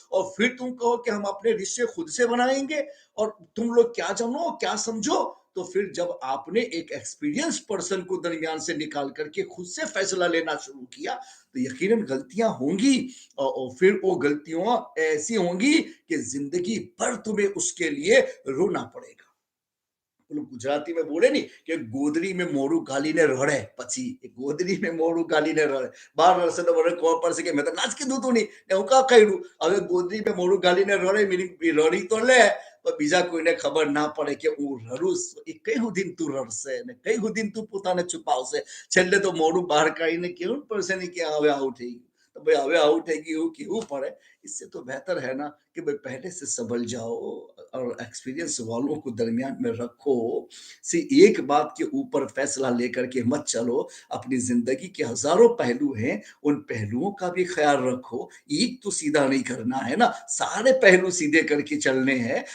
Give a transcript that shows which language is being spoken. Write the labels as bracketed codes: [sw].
[hi] और फिर तुम कहो कि हम अपने रिश्ते खुद से बनाएंगे और तुम लोग क्या जानो क्या समझो। तो फिर जब आपने एक एक्सपीरियंस पर्सन को दरमियान से निकाल करके खुद से फैसला लेना शुरू किया, तो यकीनन गलतियां होंगी। और फिर वो गलतियां ऐसी होंगी कि जिंदगी भर तुम्हें उसके लिए रोना पड़ेगा। [gu] પેલું ગુજરાતીમાં બોલે ને કે ગોદડીમાં મોઢું ગાલીને રડે, પછી એ ગોદડીમાં મોઢું ગાલીને રડે. બાર વર્ષે તો મને ખબર પડશે કે મેં તો ના જ કીધું તું નહીં ને હું કા કર્યું. હવે ગોદડીમાં મોઢું ગાલીને રડે, meaning રડી તો લે પણ બીજા કોઈને ખબર ના પડે કે હું રડું. એ કઈ સુધીન તું રડશે ને કઈ સુધીન તું પોતાને છુપાવશે. છેલ્લે તો મોઢું બહાર કાઢીને કેવું પડશે ને કે હવે આવું થઈ ગયું. [hi] तो भाई [gu] હવે આવું થઈ ગયું એવું કેવું પડે. [hi] इससे तो बेहतर है ना कि भाई पहले से संभल जाओ और एक्सपीरियंस वालों को दरमियान में रखो। सी एक बात के ऊपर फैसला लेकर के मत चलो। अपनी जिंदगी के हजारों पहलू हैं, उन पहलुओं का भी ख्याल रखो। एक तो सीधा नहीं करना है ना, सारे पहलू सीधे करके चलने हैं।